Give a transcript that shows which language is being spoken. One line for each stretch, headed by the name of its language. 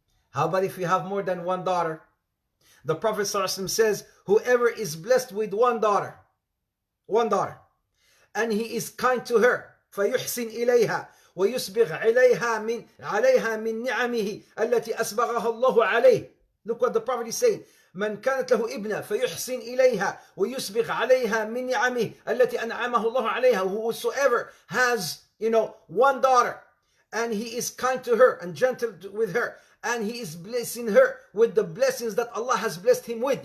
English: How about if you have more than one daughter? The Prophet ﷺ says, whoever is blessed with one daughter, and he is kind to her,
Arabic: فيحسن إليها ويسبغ عليها من نعمه التي أسبغها الله عليه.
English: Look what the Prophet is saying.
Arabic: من كانت له ابنة فيحسن إليها ويسبغ عليها من نعمه التي أنعمه الله عليها.
English: Whosoever has, one daughter, and he is kind to her and gentle with her, and he is blessing her with the blessings that Allah has blessed him with.